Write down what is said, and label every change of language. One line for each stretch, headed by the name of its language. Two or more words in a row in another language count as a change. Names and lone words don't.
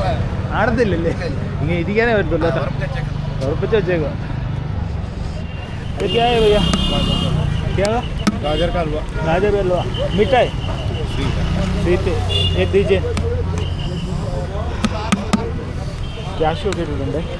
Malayalam: ആടത്തില്ലല്ലേ, ഇങ്ങനെ ഇരിക്കാനേ പറ്റത്തുള്ളൂ. ഉറപ്പിച്ച് വെച്ചേക്കോ.
Hindi: ये क्या है भैया? क्या है? गाजर का हलवा। गाजर का हलवा मीठा है? स्वीट है। एक दीजिए।
Malayalam: ക്യാഷ് ഒക്കെ ഇട്ടിട്ടുണ്ട്.